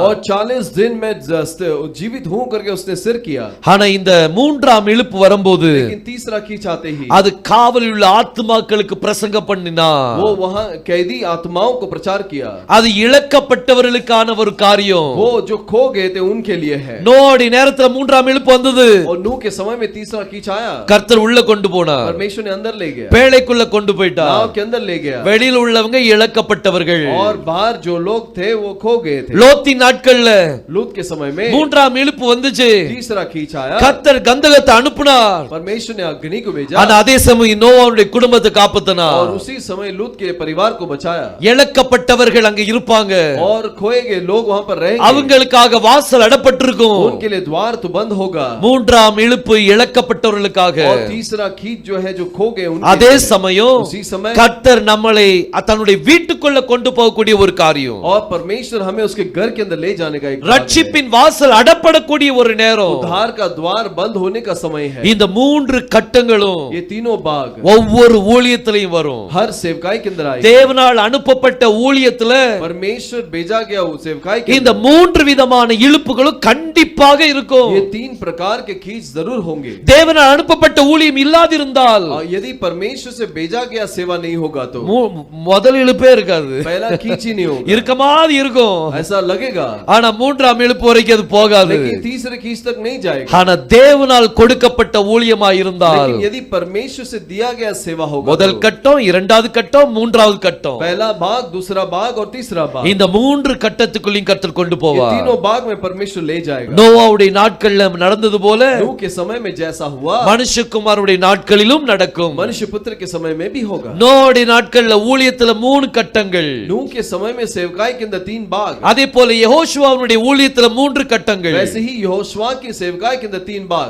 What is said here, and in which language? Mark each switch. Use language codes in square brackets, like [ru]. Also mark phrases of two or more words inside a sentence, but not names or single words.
[hi] और 40 दिन में जीवित हूं करके उसने सिर किया। [ta] ஆனா இந்த மூன்றாம் இழுப்பு வரும்போது [hi] लेकिन तीसरा खींच आते ही [ta] அது காவலில் உள்ள ஆத்துமாக்களுக்கு பிரசங்கம் பண்ணினார்। [hi] वो वहां कैदी आत्माओं को प्रचार किया। [ta] அது இழக்கப்பட்டவர்களுக்கான ஒரு காரியம், [hi] वो जो खो गए थे उनके लिए है। [ta] நோடி நேரத்துல மூன்றாம் இழுப்பு வந்தது, [hi] और नूह के समय में तीसरा खींच आया। [ta] கர்த்தர் உள்ள கொண்டு போனார், [hi] परमेश्वर ने अंदर ले गया, [ta] பேழைக்குள்ள கொண்டு [hi] नाव [ta] போயிட்டார்। [hi] के अंदर ले गया। [ta] வெளியில் உள்ளவங்க இழக்கப்பட்டவர்கள்। [hi] और बाहर जो लोग थे वो खो गए थे। [ta] லோத்தின் நாட்கள்ல [hi] लूत के समय में [ta] மூன்றாம் இழுப்பு வந்துச்சு, [hi] तीसरा खींच आया। [ta] கர்த்தர் கந்தகத்தை அனுப்புனார்। [hi] परमेश्वर ने अग्नि को भेजा। [ta] ஆனா அதே சமயம் நோவாவுடைய குடும்பத்தை காப்பாத்தினார். [hi] और उसी समय लूत के परिवार को बचाया [ta] இழக்கப்பட்டவர்கள் அங்க இருப்பாங்க, [hi] और खोए गए लोग वहां पर रहेंगे, [ta] அவங்களுக்காக வாசல் அடப்பட்டிருக்கும். [hi] उनके लिए द्वार तो बंद होगा। [ta] மூன்றாம் இழுப்பு இழக்கப்பட்டவர்களுக்காக. [hi] और तीसरा खींच जो है जो खो गए उनके [ta] அதே [hi] लिए। [ta] சமயம் [hi] उसी समय [ta] கர்த்தர் நம்மளை தன்னுடைய வீட்டுக்குள்ள கொண்டு போகக்கூடிய ஒரு காரியம், [hi] और परमेश्वर हमें उसके घर के अंदर ले जाने का एक भाग है। [ta] ரட்சிப்பின் வாசல் அடப்படக்கூடிய ஒரு நேரம். [hi] उद्धार का द्वार बंद होने का समय है। [ta] இந்த மூன்று கட்டங்களும் [hi] ये तीनों भाग [ta] ஒவ்வொரு ஊழியத்திலையும் வரும். [hi] हर सेवकाई के अंदर आए। [ta] தேவனால் அனுப்பப்பட்ட ஊழியத்துல [hi] परमेश्वर भेजा गया उस सेवकाई के [ta] இந்த மூன்று விதமான இழுப்புகளும் கண்டிப்பாக இருக்கும். [hi] ये तीन प्रकार के खींच जरूर होंगे। [ta] தேவனால் அனுப்பப்பட்ட ஊழியம் இல்லாதிருந்தால் [hi] यदि परमेश्वर से भेजा गया सेवा नहीं होगा तो [ta] முதல் இழுப்பே இருக்காது, [hi] पहला खींच ही नहीं होगा। [ta] இருக்க மாதிரி இருக்கும், [hi] ऐसा लगेगा, [ta] ஆனா மூன்றாம் இழுப்பு வரைக்கும் அது போகாது. [hi] लेकिन तीसरे खींच तक नहीं जाएगा। [ta] ஆனா தேவனால் கொடுக்கப்பட்ட ஊழியமா இருந்தால் [hi] लेकिन यदि परमेश्वर से दिया गया सेवा होगा, [ta] முதல் கட்டம், இரண்டாவது கட்டம், மூன்றாவது கட்டம், [hi] पहला भाग, दूसरा भाग और तीसरा भाग, [ta] இந்த மூன்று கட்டத்துக்குள்ளையும் கர்த்தர் கொண்டு [hi] ये [ta] போவார். [hi] तीनों भाग में परमेश्वर ले जाएगा। [ta] நோவாவுடைய நாட்கள்ல நடந்தது போல [hi] नूह के समय में जैसा हुआ [ta] மனுஷகுமாரனுடைய நாட்களிலும் நடக்கும். [hi] मनुष्य पुत्र के समय में भी होगा। [ta] நோவாவுடைய நாட்கள்ல ஊழியத்துல மூணு கட்டங்கள், [hi] नूह के समय में सेवकाई के अंदर तीन भाग, [ta] அதே போல யெகோஷுவாவுடைய ஊழியத்துல மூன்று கட்டங்கள். [hi] वैसे ही यहोशुआ की सेवकाई के अंदर तीन भाग।